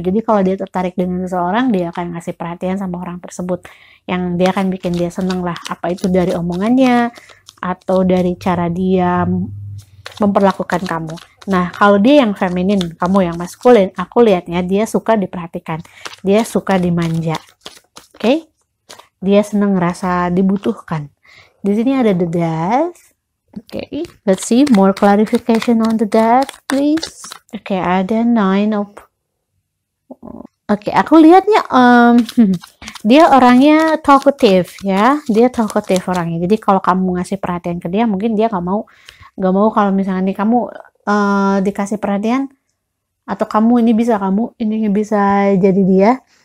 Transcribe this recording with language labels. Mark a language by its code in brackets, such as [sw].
[id] Jadi kalau dia tertarik dengan seseorang, dia akan ngasih perhatian sama orang tersebut, yang dia akan bikin dia seneng lah, apa itu dari omongannya atau dari cara dia memperlakukan kamu. Nah, kalau dia yang feminin, kamu yang maskulin, aku lihatnya dia suka diperhatikan, dia suka dimanja. Oke? Dia senang ngerasa dibutuhkan. Di sini ada The Death. [en] Okay, let's see more clarification on the Death, please. [id] Okay, ada 9 of. Okay, aku lihatnya dia orangnya talkative ya. Dia talkative orangnya. Jadi kalau kamu ngasih perhatian ke dia, mungkin dia nggak mau kalau misalnya nih kamu dikasih perhatian, atau kamu ini bisa jadi dia.